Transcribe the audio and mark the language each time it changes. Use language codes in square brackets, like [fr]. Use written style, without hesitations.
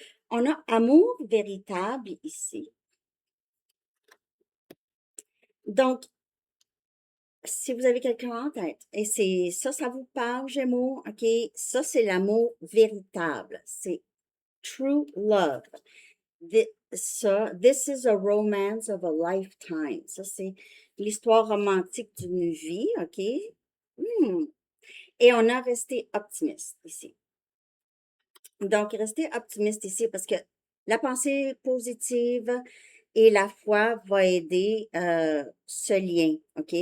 [fr] On a amour véritable ici. Donc, si vous avez quelqu'un en tête, et c'est ça, ça vous parle, Gémeaux, OK? Ça, c'est l'amour véritable. C'est [en] true love. This is a romance of a lifetime. [fr] Ça, c'est l'histoire romantique d'une vie, OK? Hmm. Et on a resté optimiste ici. Donc, restez optimiste ici parce que la pensée positive et la foi va aider ce lien. OK?